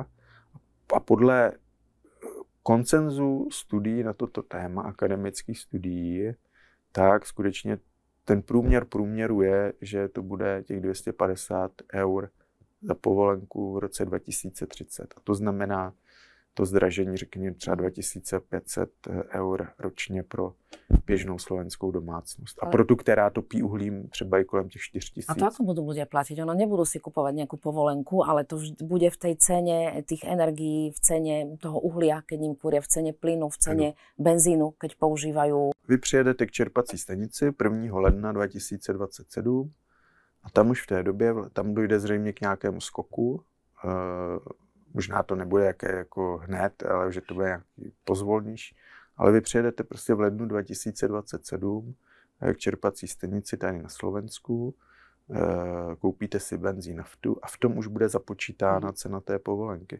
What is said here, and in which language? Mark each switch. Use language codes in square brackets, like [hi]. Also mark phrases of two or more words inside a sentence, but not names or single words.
[cs] A podle konsenzu studií na toto téma, akademických studií, tak skutečně ten průměru je, že to bude těch 250 eur za povolenku v roce 2030. A to znamená to zdražení, řekněme, třeba 2500 eur ročně pro běžnou slovenskou domácnost. A pro tu, která topí uhlím, třeba i kolem těch 4000. [sk] A to ako budú ľudia platiť? Ono nebudú si kupovať nejakú povolenku, ale to bude v tej cene tých energií, v cene toho uhlia, keď ním kúria, v cene plynu, v cene benzínu, keď používajú. [cs] Vy přijedete k čerpací stanici 1. ledna 2027 a tam už v té době, tam dojde zřejmě k nějakému skoku. Možná to nebude jako hned, ale že to bude nějaký pozvolnější. Ale vy přijedete prostě v lednu 2027 k čerpací stanici tady na Slovensku, koupíte si benzín, naftu a v tom už bude započítána cena té povolenky.